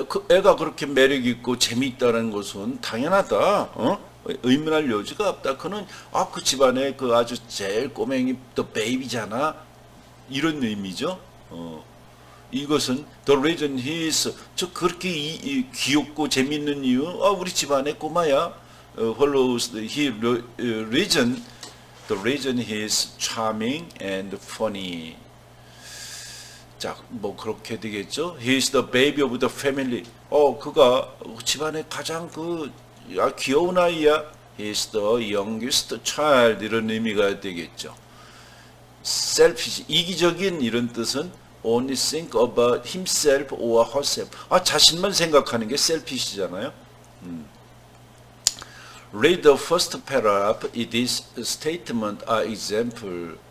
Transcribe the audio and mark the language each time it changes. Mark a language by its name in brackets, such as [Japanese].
[Korean] 애가 그렇게 매력 있고 재미있다는 것은 당연하다. 의문할 여지가 없다. 그는 그 집안에 그 아주 제일 꼬맹이 또 베이비잖아. 이런 의미죠. 이것은 [English] the reason he is [Korean] 그렇게 귀엽고 재미있는 이유. 우리 집안의 꼬마야. [English] follows the reason the reason he is charming and funny. [Korean] 자, 뭐 그렇게 되겠죠. [English] He is the baby of the family. [Korean] 그가 집안의 가장 귀여운 아이야. [English] He is the youngest child. [Korean] 이런 의미가 되겠죠. [English] selfish, [Korean] 이기적인 이런 뜻은 [English] only think about himself or herself. [Korean] 자신만 생각하는 게 selfish잖아요. [English] Read the first paragraph. This statement are example.